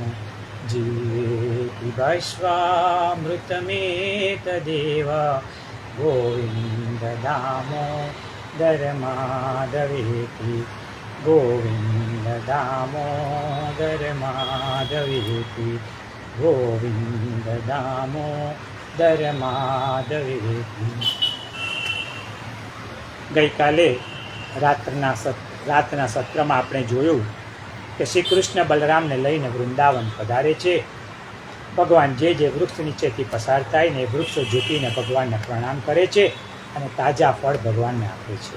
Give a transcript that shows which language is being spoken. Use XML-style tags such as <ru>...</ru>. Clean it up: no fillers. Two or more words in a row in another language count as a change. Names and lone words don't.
<sa>जीवेति भस्वामृतमेतदेव, गोविन्द दामोदर माधवेति। गोविन्द दामोदर माधवेति। गोविन्द दामोदर माधवेति।</sa> <gu>ગઈકાલે રાતના સત્રમાં આપણે જોયું કે શ્રી કૃષ્ણ બલરામને લઈને વૃંદાવન પધારે છે. ભગવાન જે વૃક્ષ નીચેથી પસાર થાય ને એ વૃક્ષો ઝૂકીને ભગવાનને પ્રણામ કરે છે અને તાજા ફળ ભગવાનને આપે છે.</gu>